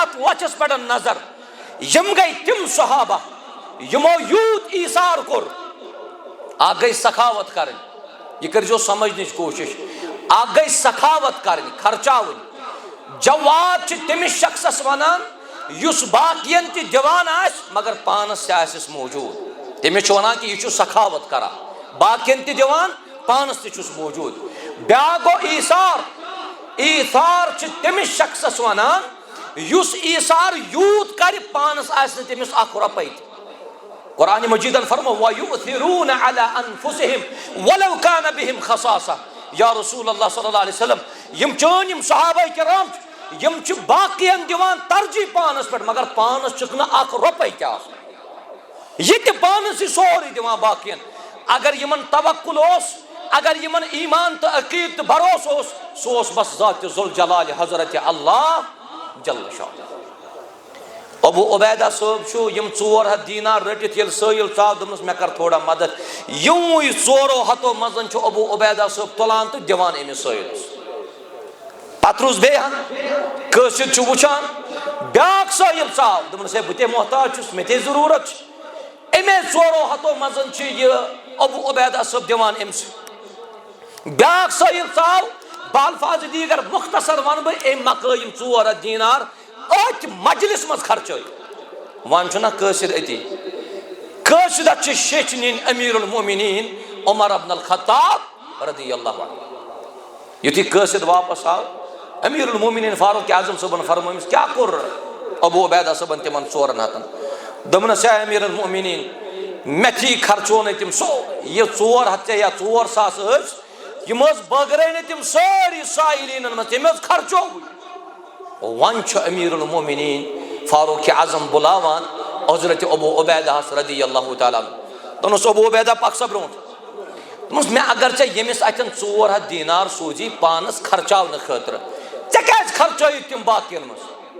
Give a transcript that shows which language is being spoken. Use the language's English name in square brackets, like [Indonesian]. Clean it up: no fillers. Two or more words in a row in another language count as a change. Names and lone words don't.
[Kashmiri] اتھ لچھس پٮ۪ٹھ نظر یم گٔے تِم صحابہ یمو یوٗت ایٖثار کوٚر اکھ گٔے سخاوت کرٕنۍ یہ کٔرۍزیو سمجھنٕچ کوٗشش اکھ گٔے سخاوت کرٕنۍ خرچاوٕنۍ جواد چھِ تٔمِس شخصس ونان یُس باقین تہِ دِوان آسہِ مگر پانس تہِ آسٮ۪س موجوٗد تٔمِس چھُ ونان کہِ یہِ چھُ سخاوت کران باقین تہِ دِوان پانس تہِ چھُس موجوٗد بیاکھ گوٚو ایٖثار چھِ تٔمِس شخصس ونان یُس ایٖثار یوٗت کرِ پانس آسہِ نہٕ تٔمِس اکھ رۄپے تہِ قرآن مجیدن فرمو وَيُؤْثِرُونَ [Arabic] عَلَىٰ أَنفُسِهِمْ وَلَوْ كَانَ بِهِمْ خَصَاصَةٌ [Kashmiri] یا رسول اللہ [Arabic] صلی اللہ علیہ وسلم [Kashmiri] یم چٲنۍ یم صحابہ کرام یم چھِ باقین دِوان ترجیح پانس پٮ۪ٹھ مگر پانس چھُکھ نہٕ اکھ رۄپے تہِ آسان یہِ تہِ پانس یہِ سورُے دِوان باقین اگر یمن توکل اوس اگر یمن ایمان تہٕ عقیٖد تہٕ بھروسہٕ اوس سُہ اوس بس ذاتِ ذوالجلال حضرت اللہ [Arabic] جل شانہ [Kashmiri] ابو عبیدہ صٲب چھُ یم 400 دینار رٔٹِتھ ییٚلہِ سٲیِل ژاو دوٚپنس مےٚ کر تھوڑا مدد یِموٕے 400 منٛز چھُ ابو عبیدہ صٲب تُلان تہٕ دِوان أمِس سٲیِلس پتہٕ روٗز بیٚیہِ ہن کٲشِر چھُ وٕچھان بیاکھ سٲیِل ژاو دوٚپنس ہے بہٕ تے محتاج چھُس مےٚ تے ضروٗرت چھِ أمے 400 منٛز چھِ یہِ ابو عبیدہ صٲب دِوان أمِس بیاکھ سٲیِل ژاو [Persian] بالفاظ دیٖگر [Kashmiri] مختصر ونہٕ بہٕ أمۍ مکٲے یِم 400 دینار أتھۍ مجلس منٛز خرچٲے وۄنۍ چھُنہ کٲشِر أتی کٲشرس چھِ شیٚچھ نِنۍ [Arabic] امیٖر المومنیٖن [Kashmiri] عمر ابن الخطاب [Arabic] رضی اللہ عنہ [Kashmiri] یُتھُے کٲشِر واپس آو [Arabic] امیٖر المومنیٖن [Kashmiri] فاروق اعظم صٲبن فرمو أمِس کیٛاہ کوٚر ابو عبیدہ صٲبن تِمن 400 دوٚپنس ہے [Arabic] امیٖر المومنیٖن [Kashmiri] مےٚ تھی خرچونَے تِم سورُے یہِ 400 ژےٚ یا 400 ٲسۍ یِم حظ بٲگرٲے نہٕ تِم سٲری سائلیٖنن منٛز تٔمۍ حظ خرچووٕے وۄنۍ چھُ [Arabic] امیٖر المومنیٖن [Kashmiri] فاروق اعظم بُلاوان حضرت ابو عبیدہس [Arabic] رضی اللہ تعالیٰ [Kashmiri] دوٚپنس ابو عبیدہ پکھ سا برونٛٹھ دوٚپنس مےٚ اگر ژےٚ ییٚمِس اتھٮ۪ن 400 دینار سوٗزی پانس خرچاونہٕ خٲطرٕ ژےٚ کیٛازِ خرچٲیِتھ تِم باقین منٛز